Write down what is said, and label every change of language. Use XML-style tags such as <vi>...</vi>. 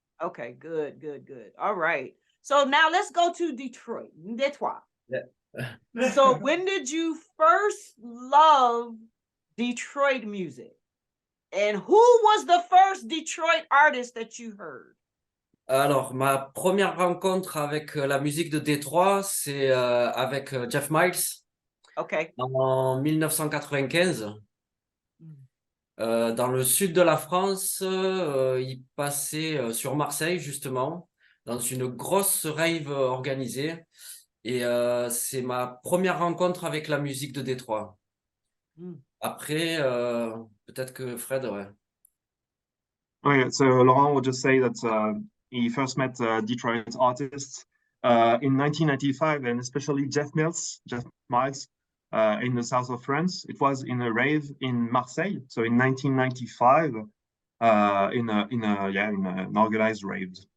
<en>Okay, good. All right. So now let's go to Detroit. Yeah. So when did you first love Detroit music? And who was the first Detroit artist that you heard?</en> <fr>Alors, ma première rencontre avec la musique de Détroit, c'est avec Jeff Miles. Okay. En 1995. Dans le sud de la France, il passait sur Marseille, justement, dans une grosse rave organisée. Et c'est ma première rencontre avec la musique de Détroit. Après, peut-être que Fred, ouais.</fr> <en>Okay, so Laurent would just say that he first met Detroit artists in 1995, and especially Jeff Miles, in the south of France. It was in a rave in Marseille, so in 1995, in an organized rave.</en>